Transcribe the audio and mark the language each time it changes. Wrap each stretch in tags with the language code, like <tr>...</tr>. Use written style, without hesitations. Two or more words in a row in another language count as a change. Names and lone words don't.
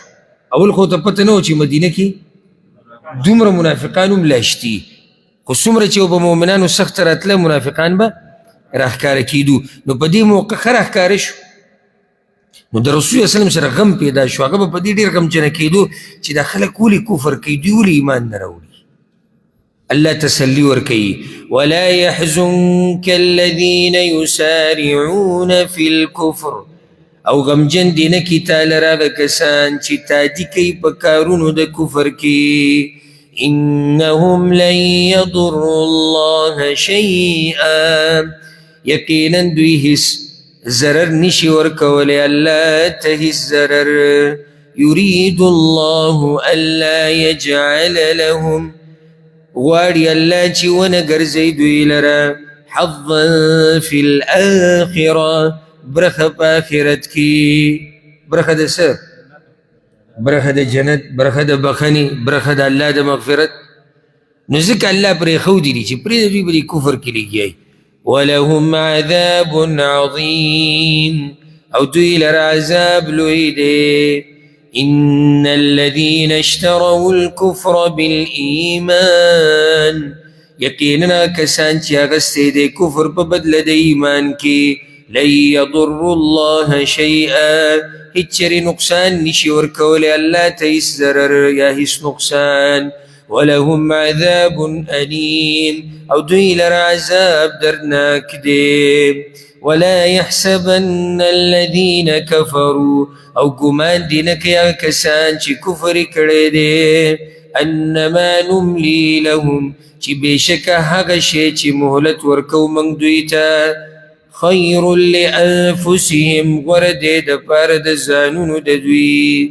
<ps>اول خو ته پته نه و چې مدینه کې دومره منافقان هم لاشتي، خو څومره چې به مؤمنانو سخته راتله منافقان به راښکاره کېدو. نو په دې موقع ښه راښکاره شو. نو د رسول الله وسلم سره غم پیدا شو، هغه به په دې ډېر غمجنه کېدو چې دا خلک ولې کفر کوي، دوی ولې ایمان نه راوړي. الله تسلي ورکوي.</ps> <ar>ولا يحزنك الذين يسارعون في الكفر،</ar> <ps>او غمجن دې نه کي تا لره هغه کسان چې تادي کوي په کارونو د کفر کې.</ps> <ar>انهم لن يضروا الله شيئا،</ar> <ps>یقینا دوی هیڅ ضرر نشي ورکولی الله ته هیڅ ضرر.</ps> <ar>یرید الله الا یجعل لهم،</ar> <ps>غواړي الله چې ونه ګرځوي دوی لره</ps> <ar>حظا فی الاخره،</ar> <ps>برخه په آخرت کې. برخه د څه؟ برخه د جنت، برخه د بخنې، برخه د الله د مغفرت. نو ځکه الله پرېښودي دي چې پرېږده دوی به دې کفر کې لګیایي.</ps> <ar>ولهم عذاب عظیم،</ar> <ps>او دوی لره عذاب لوی دی.</ps> <ar>ان الذين اشتروا الكفر بالایمان،</ar> <ps>یقینا کسان چې اخیستی دی کفر په بدله د ایمان کې.</ps> <ar>لن يضر الله شیئا،</ar> <ps>هیڅ چېرې نقصان نشي ورکولی الله ته هیڅ ضرر یا هیڅ نقصان.</ps> <ar>ولهم عذاب أليم،</ar> <ps>او دوی لره عذاب درناک دی.</ps> <ar>ولا يحسبن الذين كفروا،</ar> <ps>او ګمان دې نه کوي هغه کسان چې کفر یې کړی دی.</ps> <ar>انما نملي لهم،</ar> <ps>چې بېشکه هغه شی چې مهلت ورکوو موږ دوی ته</ps> <ar>خیر لانفسهم،</ar> <ps>غوره دی دپاره د ځانونو د دوی.</ps>